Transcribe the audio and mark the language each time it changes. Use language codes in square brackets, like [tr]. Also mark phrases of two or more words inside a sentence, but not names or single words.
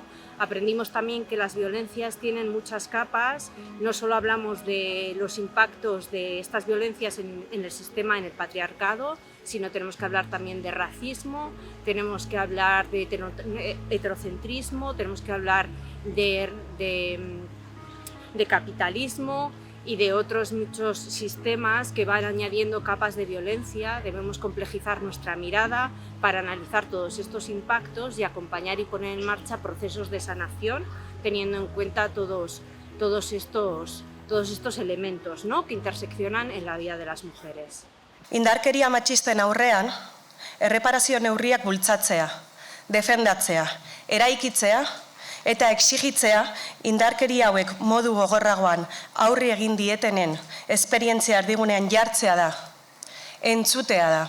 [es] Aprendimos también que las violencias tienen muchas capas, no solo hablamos de los impactos de estas violencias en el sistema, en el patriarcado, sino tenemos que hablar también de racismo, tenemos que hablar de heterocentrismo, tenemos que hablar de capitalismo y de otros muchos sistemas que van añadiendo capas de violencia. Debemos complejizar nuestra mirada para analizar todos estos impactos y acompañar y poner en marcha procesos de sanación, teniendo en cuenta todos estos elementos, ¿no?, que interseccionan en la vida de las mujeres. [eu] Indarkeria matxisten aurrean, erreparazio neurriak bultzatzea, defendatzea, eraikitzea eta exigitzea indarkeria hauek modu gogorragoan aurri egin dietenen esperientzia erdigunean jartzea da, entzutea da.